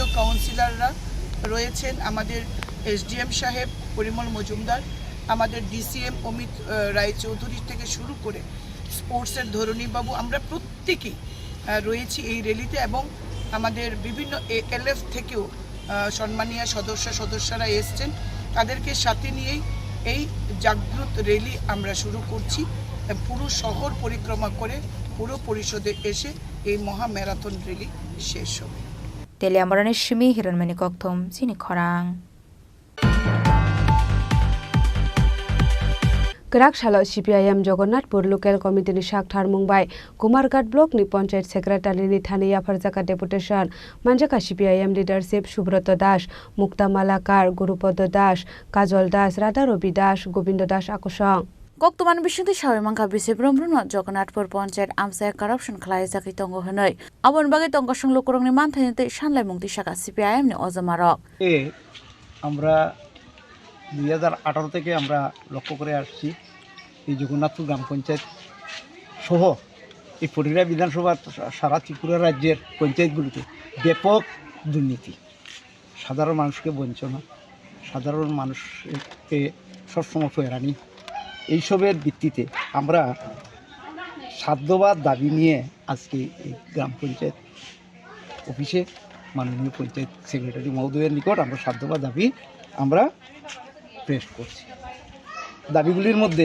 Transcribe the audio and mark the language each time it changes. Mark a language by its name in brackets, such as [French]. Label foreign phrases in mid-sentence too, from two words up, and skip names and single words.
[Bangla] কাউন্সিলররা রয়েছেন আমাদের এসডিএম সাহেব পরিমল মজুমদার আমাদের ডিসিএম অমিত রায় চৌধুরী থেকে শুরু করে স্পোর্টসের ধরণীবাবু আমরা প্রত্যেকেই রয়েছি এই র্যালিতে এবং আমাদের বিভিন্ন এএলএফ থেকেও সম্মানীয় সদস্যরা এসছেন তাদেরকে সাথে নিয়েই এই জাগৃত র্যালি আমরা শুরু করছি পুরো শহর পরিক্রমা করে পুরো পরিষদে এসে এই মহা ম্যারাথন র্যালি শেষ হবে [Kok Borok] তেলিয়ামুড়ানি সিমি হিরণমণি কক্থম চিনি খরাং Kerakshalo CPIM Jogonnatpur [English] Local Committee [Kok Borok] ni Shakthar Mumbai Kumarghat Block ni Panchayat Secretary ni Thaniya Farjaka Deputation Manjaka CPIM Leadership Subroto Das Mukta Malakar Gurupodo Das Kajol Das Radha Robi Das Gobindo Das Akosang Goktuman Bishunti Shawimangka Bisi Brombrunot Jogonnatpur Panchayat Amsaya Corruption Khlaijaki Tongo Hanoi Abon Bagi Tongo Sunglo Kurongni Manthanite Shanlai Mungti Shaka CPIM ni Ozamarok [Bangla] আমরা 2018 থেকে আমরা লক্ষ্য করে আসছি এই জগন্নাথপুর গ্রাম পঞ্চায়েত সহ এই ফটিকরা বিধানসভা সারা ত্রিপুরা রাজ্যের পঞ্চায়েতগুলিতে ব্যাপক দুর্নীতি সাধারণ মানুষকে বঞ্চনা সাধারণ মানুষকে সবসময় হয়রানি এইসবের ভিত্তিতে আমরা সাধ্যবাদ দাবি নিয়ে আজকে এই গ্রাম পঞ্চায়েত অফিসে মাননীয় পঞ্চায়েত সেক্রেটারি মহোদয়ের নিকট আমরা সাধ্যবাদ দাবি আমরা পেশ করছি দাবিগুলির